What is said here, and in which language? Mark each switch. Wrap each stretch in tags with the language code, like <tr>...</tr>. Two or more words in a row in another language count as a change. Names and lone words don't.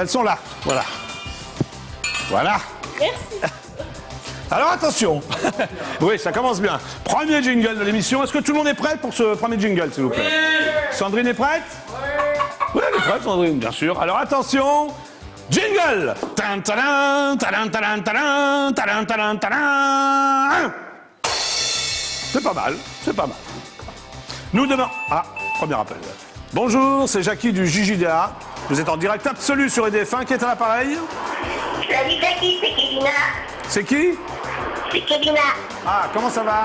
<fr>Elles sont là. Voilà. Voilà. Merci. Alors attention. Oui, ça commence bien. Premier jingle de l'émission. Est-ce que tout le monde est prêt pour ce premier jingle, s'il vous plaît? Oui. Sandrine est prête? Oui. Oui, elle est prête, Sandrine, bien sûr. Alors attention. Jingle. Tan, tadan, tadan, tadan, tadan, tadan, tadan, tadan. C'est pas mal, c'est pas mal. Nous devons... Ah, premier appel. Bonjour, c'est Jackie du JJDA. Vous êtes en direct absolu sur EDF1. Qui est à l'appareil? Salut Jackie, c'est Kevina. C'est qui? C'est Kevina. Ah, comment ça va?</fr>